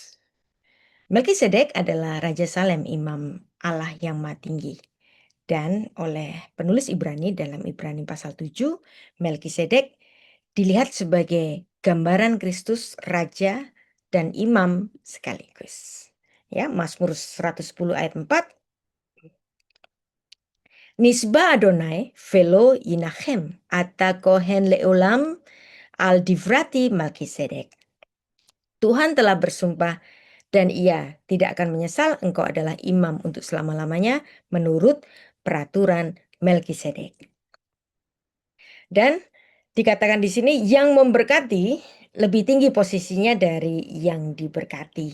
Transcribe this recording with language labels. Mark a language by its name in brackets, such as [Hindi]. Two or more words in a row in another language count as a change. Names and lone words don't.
[Indonesian] Melkisedek adalah Raja Salem, imam Allah yang Maha Tinggi. Dan oleh penulis Ibrani dalam Ibrani pasal 7, Melkisedek dilihat sebagai gambaran Kristus Raja dan Imam sekaligus. Ya, Mazmur 110 ayat 4. [Hebrew] נשבע אדוני ולא ינחם אתה כהן לעולם על דברתי מלכי צדק. [Indonesian] Tuhan telah bersumpah dan ia tidak akan menyesal, engkau adalah imam untuk selama-lamanya menurut peraturan Melkisedek. Dan dikatakan di sini yang memberkati lebih tinggi posisinya dari yang diberkati.